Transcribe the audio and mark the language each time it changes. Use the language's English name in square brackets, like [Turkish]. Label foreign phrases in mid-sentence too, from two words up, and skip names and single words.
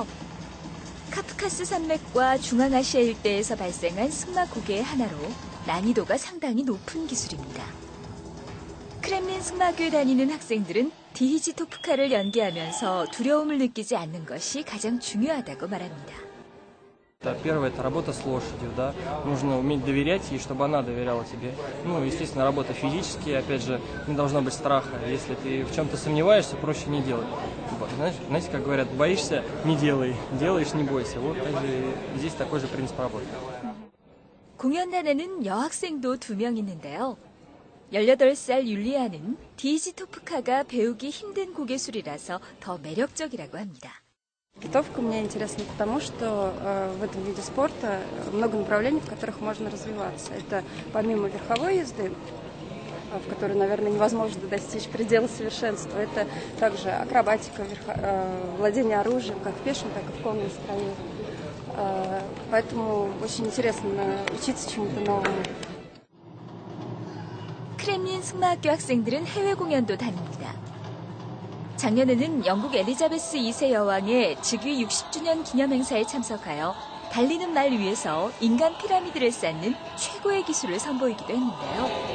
[Korean] 카프카스 산맥과 중앙아시아 일대에서 발생한 승마고개 하나로 난이도가 상당히 높은 기술입니다. 크렘린 승마학교에 다니는 학생들은 디히지토프카를 연기하면서 두려움을 느끼지 않는 것이 가장 중요하다고 말합니다. [Russian] Первое – это работа с лошадью, да. Нужно уметь доверять ей, чтобы она доверяла тебе. Ну, естественно, работа физически, опять же, не должно быть страха. Если ты в чем-то сомневаешься, проще не делать. Вот, знаете, как говорят, боишься – не делай, делаешь – не бойся. Вот также здесь такой же принцип работы. [Korean] 공연단에는 여학생도 2명 있는데요. 18살 율리아는 디히지토프카가 배우기 힘든 고개술이라서 더 매력적이라고 합니다. [Russian] Подготовка мне интересна потому, что в этом виде спорта много направлений, в которых можно развиваться. Это помимо верховой езды, в которой, наверное, невозможно достичь предела совершенства, это также акробатика, владение оружием, как в пешем, так и в конном строю. Поэтому очень интересно учиться чему-то новому. [Korean] 크렘린 승마학교 학생들은 해외 공연도 다닙니다. 작년에는 영국 엘리자베스 2세 여왕의 즉위 60주년 기념 행사에 참석하여 달리는 말 위에서 인간 피라미드를 쌓는 최고의 기술을 선보이기도 했는데요.